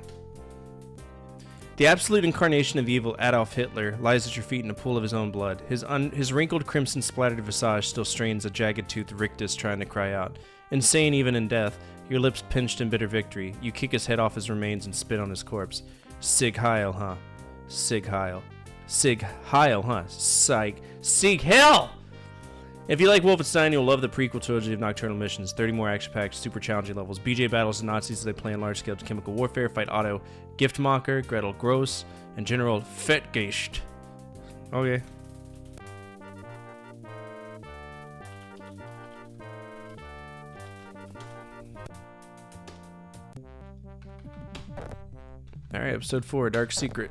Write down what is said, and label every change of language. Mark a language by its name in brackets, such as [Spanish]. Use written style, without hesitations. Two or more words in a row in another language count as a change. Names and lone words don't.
[English] The absolute incarnation of evil, Adolf Hitler, lies at your feet in a pool of his own blood. His wrinkled, crimson-splattered visage still strains a jagged-toothed rictus trying to cry out. Insane even in death, your lips pinched in bitter victory, you kick his head off his remains and spit on his corpse. [German] Sig Heil, huh? Sig Heil. Sig Heil, huh? Sig Heil! [English] If you like Wolfenstein, you'll love the prequel trilogy of Nocturnal Missions. 30 more action-packed, super challenging levels. BJ battles the Nazis as they plan large-scale chemical warfare, fight Otto Giftmacher, Gretel Gross, and General Fettgeist. Okay. Alright, episode 4, Dark Secret.